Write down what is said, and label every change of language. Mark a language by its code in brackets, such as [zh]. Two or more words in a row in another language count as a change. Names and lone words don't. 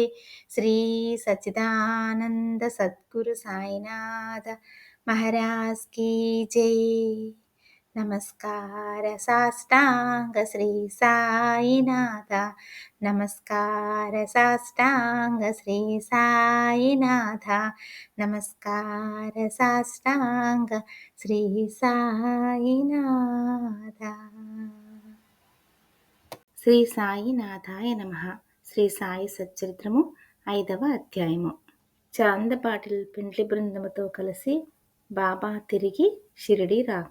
[hi] श्री सच्चिदानंद सद्गुरु साईनाथ महाराज की जय। नमस्कार साष्टांग श्री साईनाथ। नमस्कार साष्टांग श्री साईनाथ। नमस्कार साष्टांग శ్రీ సాయినాథ. [sa] శ్రీ సాయినాథాయ నమః. [te] శ్రీ సాయి సచ్చరిత్రము 5వ అధ్యాయము. చాందపాటిల్ పెండ్లి బృందముతో కలిసి బాబా తిరిగి షిరిడి రాక.